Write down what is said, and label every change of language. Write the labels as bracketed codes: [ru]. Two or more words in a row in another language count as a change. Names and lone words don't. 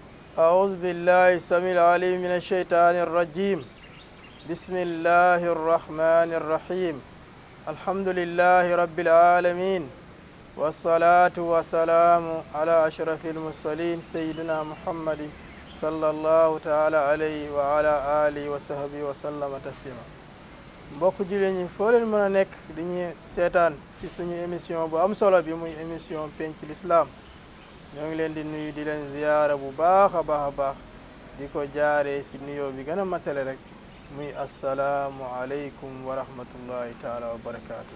[ar] أعوذ بالله السميع العليم من الشيطان الرجيم بسم الله الرحمن الرحيم الحمد لله رب العالمين والصلاة والسلام على أشرف المرسلين سيدنا محمد صلى الله تعالى عليه وعلى آله وصحبه وسلم تسليما [wo] mbokk jullit ñi foo leen mën a nekk dañuy seetaan ci suñu émission bu am solo bi muy émission pencu l'islam ñoo ngi leen di nuyu di leen ziyaara bu baax a baax di ko jaaree ci nuyoo bi gën a matale rek muy [ar] السلام عليكم ورحمة الله تعالى وبركاته.